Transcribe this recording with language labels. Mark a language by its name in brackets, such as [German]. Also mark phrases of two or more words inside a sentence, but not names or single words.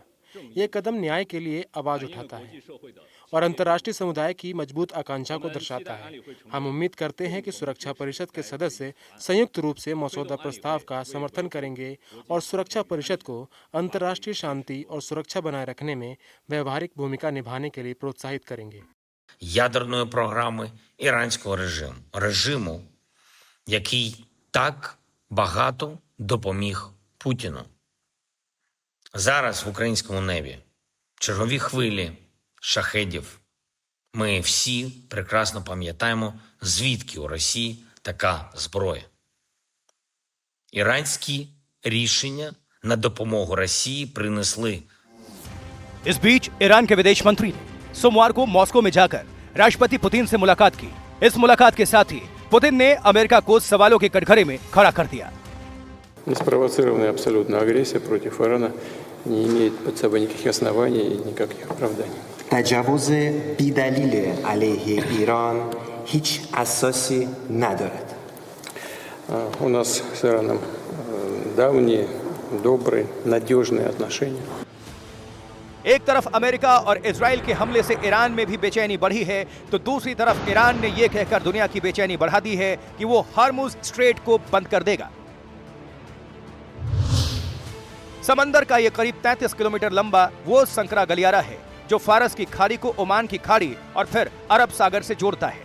[Hindi] ये कदम न्याय के लिए आवाज उठाता है और अंतर्राष्ट्रीय समुदाय की मजबूत आकांक्षा को दर्शाता है। हम उम्मीद करते हैं कि सुरक्षा परिषद के सदस्य संयुक्त रूप से मसौदा प्रस्ताव का समर्थन करेंगे और सुरक्षा परिषद को अंतर्राष्ट्रीय शांति और सुरक्षा बनाए रखने में व्यावहारिक भूमिका निभाने के लिए प्रोत्साहित करेंगे। [Ukrainian] ядерної програми іранського режиму, який так багато допоміг Путіну. Зараз в українському небі чергові хвилі шахедів. Ми всі прекрасно пам'ятаємо, звідки у Росії така зброя. Іранські рішення на допомогу Росії принесли. [Hindi] इस बीच ईरान के विदेश मंत्री ने सोमवार को मॉस्को में जाकर राष्ट्रपति पुतिन से मुलाकात की इस मुलाकात के साथ ही पुतिन ने अमेरिका को सवालों के कटघरे में खड़ा कर दिया। [Russian] Неспровоцированная абсолютно агрессия против Ирана не имеет под собой никаких оснований и никаких оправданий. [Persian] تجاوز بی‌دلیل علیه ایران هیچ اساسی ندارد. [Russian] У нас с Ираном давние, добрые, надежные отношения. [Hindi] एक तरफ अमेरिका और इजराइल के हमले से ईरान में भी बेचैनी बढ़ी है, तो दूसरी तरफ ईरान ने यह कहकर दुनिया की बेचैनी बढ़ा दी है कि वो हार्मुज स्ट्रेट को बंद कर देगा। समंदर का यह करीब 33 किलोमीटर लंबा वो संकरा गलियारा है जो फारस की खाड़ी को ओमान की खाड़ी और फिर अरब सागर से जोड़ता है।